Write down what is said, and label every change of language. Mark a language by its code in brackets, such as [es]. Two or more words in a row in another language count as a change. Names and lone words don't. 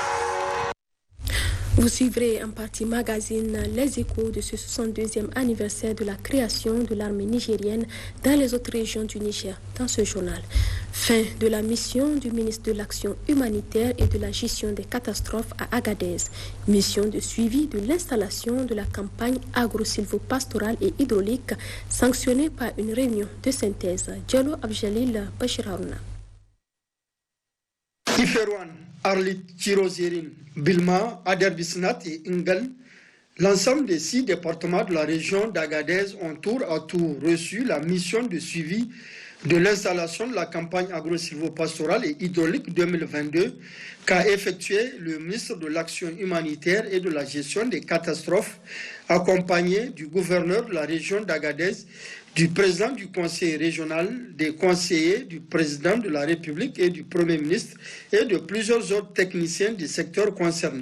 [fr] Vous suivrez en partie magazine les échos de ce 62e anniversaire de la création de l'armée nigérienne dans les autres régions du Niger dans ce journal. Fin de la mission du ministre de l'Action humanitaire et de la gestion des catastrophes à Agadez. Mission de suivi de l'installation de la campagne agro-silvopastorale et hydraulique sanctionnée par une réunion de synthèse. Diallo Abjalil Bachir Harouna. Iferouane, Arlit, Tirozérine, Bilma, Aderbisnat et Ingal, l'ensemble des 6 départements de la région d'Agadez ont tour à tour reçu la mission de suivi de l'installation de la campagne agro-silvopastorale et hydraulique 2022 qu'a effectué le ministre de l'Action humanitaire et de la gestion des catastrophes, accompagné du gouverneur de la région d'Agadez, du président du conseil régional, des conseillers du président de la République et du Premier ministre et de plusieurs autres techniciens du secteur concerné.